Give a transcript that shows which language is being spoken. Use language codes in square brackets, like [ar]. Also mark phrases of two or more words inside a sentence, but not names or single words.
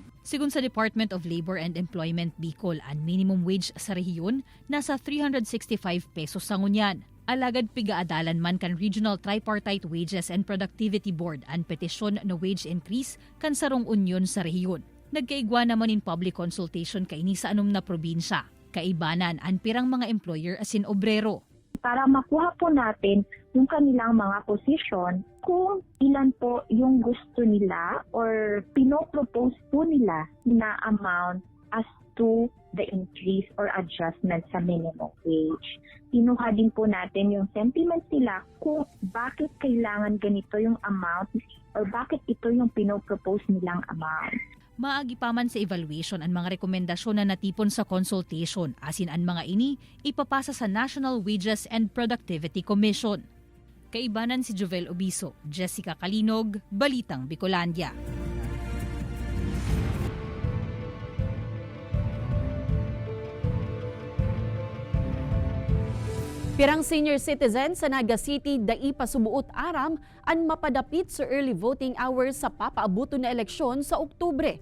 [bik] Sigun sa Department of Labor and Employment Bicol, ang [en] minimum wage [bik] sa rehiyon nasa 365 pesos sa ngunyan. Alagad pigaadalan man kan Regional Tripartite Wages and Productivity Board ang petisyon na wage increase kan sarong unyon sa rehiyon. Nagkaigwa naman in [en] public consultation [bik] kaini sa anom na probinsya. Kaibanan ang pirang mga employer asin obrero. [tl] para makuha po natin yung kanilang mga posisyon kung ilan po yung gusto nila or pinopropose po nila na amount [en] as to the increase or adjustment [tl] sa [en] minimum wage. [tl] Kinuha din po natin yung sentiments nila kung bakit kailangan ganito yung amount or bakit ito yung pinopropose nilang amount. [bik] Maagi pa man sa evaluation ang mga rekomendasyon na natipon sa consultation, asin ang mga ini ipapasa sa National Wages and Productivity Commission. Kaibanan si Jovel Obiso, Jessica Kalinog, Balitang Bicolandia. Pirang [en] senior citizens [bik] sa Naga City dai pasubuot aram an mapadapit sa [en] early voting hours [bik] sa papaabuto na eleksyon sa Oktubre.